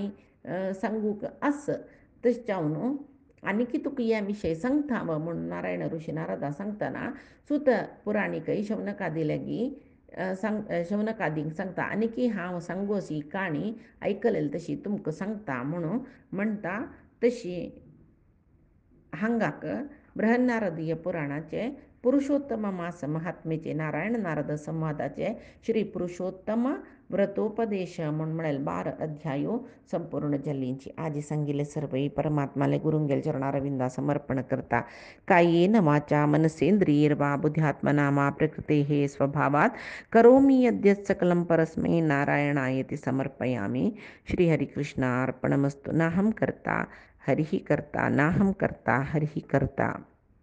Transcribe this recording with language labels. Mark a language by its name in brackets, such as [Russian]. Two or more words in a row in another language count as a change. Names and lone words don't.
[Konkani] सांगूक आस तशें आनी तुका ह्या विशयी सांगता म्हणून नारायण ऋषी नारदा सांगतना सुत पुराणिकय शौनकादी लेगी शौनकादीक सांगता आनी हांव सांगोस ही काणी आयकलेली तशी तुमकां सांगता म्हणून म्हणटा तशी हांगाक बृहन्नारदीय पुराणाचे पुरुषोत्तम मास महात्मेचे नारायण नारद संवादाचे श्री पुरुषोत्तम व्रतोपदेश म्हणून म्हळेल 12 अध्यायो संपूर्ण जल्लींची आजी सांगिले सर्वई परमात्माले गुरुंगेल चरणारविंदा समर्पण करता [Sanskrit] कायेन वाचा मनसेंद्रियर्वा बुद्ध्यात्मना मा प्रकृते हे स्वभावात करोमि यद्यत् सकलं परस्मै नारायणायति समर्पयामि श्रीहरिकृष्णार्पणमस्तु नाहं कर्ता हरिः कर्ता नाहं कर्ता हरिः कर्ता।